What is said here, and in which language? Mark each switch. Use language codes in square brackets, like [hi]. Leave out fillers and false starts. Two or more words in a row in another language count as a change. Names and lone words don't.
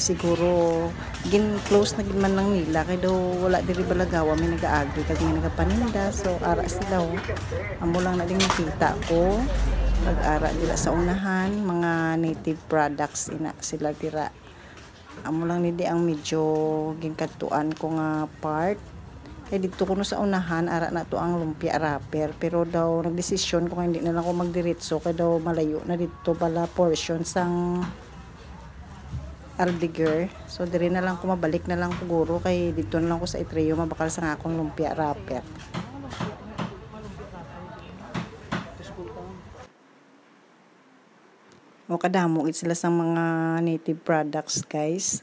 [hil] Siguro gin-close na gid man lang nila kay daw wala diri balagawa may nagaagi kag may nagapaninda. So ara sila amo lang na ding nakita ko pag-ara dila sa unahan mga [en] native products [hil] ina sila dira. Amo lang ni di ang medyo ginkadtuan ko nga part. Kaya dito ko no sa unahan, ara na to ang lumpia wrapper. Pero daw nagdesisyon ko nga [tl] hindi na lang ako magdiretso. [hil] Kaya daw malayo na dito pala portion sang Aldiger. So diri na lang ko mabalik na lang siguro. Kaya dito na lang ko sa Itreo mabakal sa akong lumpia wrapper. O kadamo sila sa mga [en] native products [hil] guys.